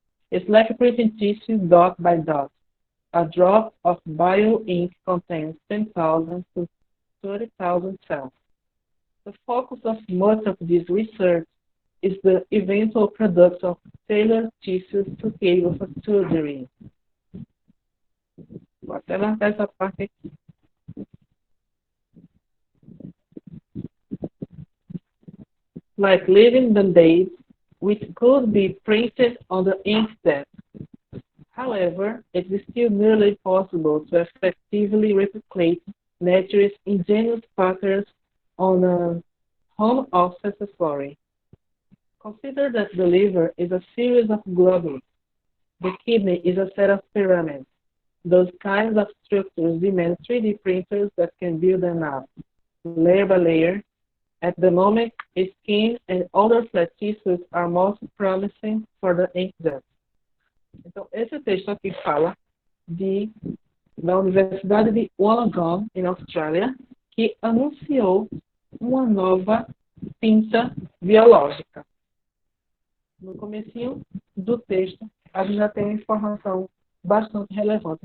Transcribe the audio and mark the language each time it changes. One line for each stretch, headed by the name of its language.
English: It's like printing tissue dot by dot. A drop of bio-ink contains 10,000 to 30,000 cells. The focus of much of this research is the eventual production of tailored tissues suitable for surgery.
Portuguese: Vou até marcar essa parte aqui.
English: Like living band-aids, which could be printed on the inkjet. However, it is still nearly possible to effectively replicate nature's ingenious patterns on a home of accessory. Consider that the liver is a series of globules. The kidney is a set of pyramids. Those kinds of structures demand 3D printers that can build them up, layer by layer. At the moment, skin and other flat tissues are most promising for the inkjet.
Portuguese: Então, esse texto aqui fala da Universidade de Wollongong, em Austrália, que anunciou uma nova tinta biológica. No comecinho do texto, a gente já tem uma informação bastante relevante.